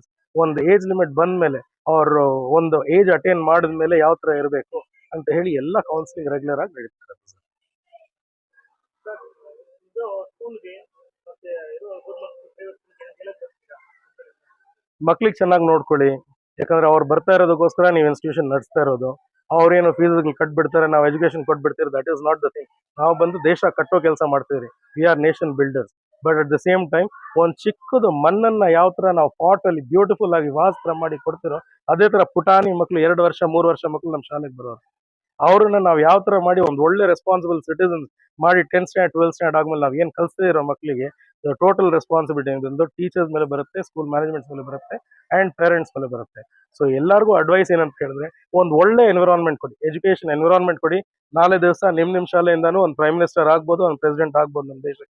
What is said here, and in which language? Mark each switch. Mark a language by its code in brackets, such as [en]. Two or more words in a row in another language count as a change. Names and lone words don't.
[kn] ಒಂದು [en] age limit [kn] ಬಂದ ಮೇಲೆ ಅವರು ಒಂದು [en] age attain [kn] ಮಾಡಿದ ಮೇಲೆ ಯಾವ ಥರ ಇರಬೇಕು ಅಂತ ಹೇಳಿ ಎಲ್ಲ [en] counselling regular [kn] ಆಗಿ ನಡೀತಾರೆ. ಮಕ್ಳಿಗೆ ಚೆನ್ನಾಗಿ ನೋಡ್ಕೊಳ್ಳಿ, ಯಾಕಂದ್ರೆ ಅವ್ರು ಬರ್ತಾ ಇರೋದಕ್ಕೋಸ್ಕರ ನೀವು ಇನ್ಸ್ಟಿಟ್ಯೂಷನ್ ನಡೆಸ್ತಾ ಇರೋದು. ಅವ್ರೇನು ಫೀಸ್ಗಳು ಕಟ್ಬಿಡ್ತಾರೆ, ನಾವು ಎಜುಕೇಶನ್ ಕೊಟ್ಬಿಡ್ತೀವಿ, [en] that is not the thing. [kn] ನಾವು ಬಂದು ದೇಶ ಕಟ್ಟೋ ಕೆಲಸ ಮಾಡ್ತೀವಿ. [en] we are nation builders. but at the same time [kn] ಒಂದು ಚಿಕ್ಕದು ಮಣ್ಣನ್ನ ಯಾವ ಥರ ನಾವು ಪಾಟಲ್ಲಿ ಬ್ಯೂಟಿಫುಲ್ ಆಗಿ ವಾಸ್ತ್ರ ಮಾಡಿ ಕೊಡ್ತಿರೋ, ಅದೇ ಥರ ಪುಟಾಣಿ ಮಕ್ಕಳು 2 ವರ್ಷ 3 ವರ್ಷ ಮಕ್ಕಳು ನಮ್ಮ ಶಾಲೆಗೆ ಬರೋರು. ಅವ್ರನ್ನ ನಾವು ಯಾವ ಥರ ಮಾಡಿ ಒಂದು ಒಳ್ಳೆ [en] responsible citizens [kn] ಮಾಡಿ [en] 10th standard 12th standard [kn] ಆದ್ಮೇಲೆ ನಾವು ಏನು ಕಲಿಸ್ತಾ ಇರೋ ಮಕ್ಕಳಿಗೆ [en] total responsibility [kn] ಬಂದು ಟೀಚರ್ಸ್ ಮೇಲೆ ಬರುತ್ತೆ, [en] school managements [kn] ಮೇಲೆ ಬರುತ್ತೆ, [en] and parents [kn] ಮೇಲೆ ಬರುತ್ತೆ. ಸೊ ಎಲ್ಲರಿಗೂ ಅಡ್ವೈಸ್ ಏನಂತ ಹೇಳಿದ್ರೆ, ಒಂದು ಒಳ್ಳೆ ಎನ್ವಿರಾನ್ಮೆಂಟ್ ಕೊಡಿ, [en] education environment [kn] ಕೊಡಿ. ನಾಳೆ ದಿವಸ ನಿಮ್ಮ ಶಾಲೆಯಿಂದಾನು ಒಂದು [en] prime minister [kn] ಆಗ್ಬೋದು, ಒಂದು ಪ್ರೆಸಿಡೆಂಟ್ ಆಗ್ಬೋದು ನಮ್ಮ ದೇಶಕ್ಕೆ.